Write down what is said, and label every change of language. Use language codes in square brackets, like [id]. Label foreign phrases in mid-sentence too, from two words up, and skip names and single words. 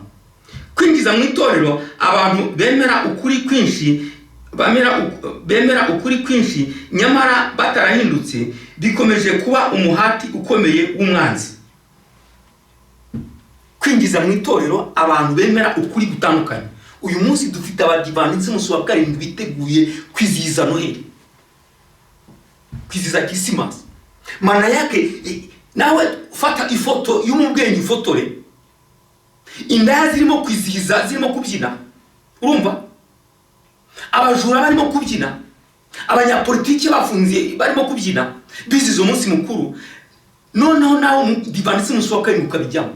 [rw] Kwinjiza mu itorero abantu bemera ukuri kwinshi, bemera ukuri kwinshi nyamara batarahindutse, bikomeje kuba umuhati ukomeye w'umwanzi. Kwinjiza mu itorero abantu bemera ukuri gutandukanye. Uyu munsi dufite abadivantisi musi wa karindwi biteguye kwizihiza Noheli, kwizihiza Christmas. [sw] Maana yake [rw] nawe fata ifoto y'umubwenyi fotore, indaya zirimo kwizihiza, zirimo kubyina, urumva? Abajura barimo kubyina, abanyapolitiki bafunze barimo kubyina, bizihiza umunsi mukuru. Noneho nawe umudivantisi musi wa karindwi ukabijyamo.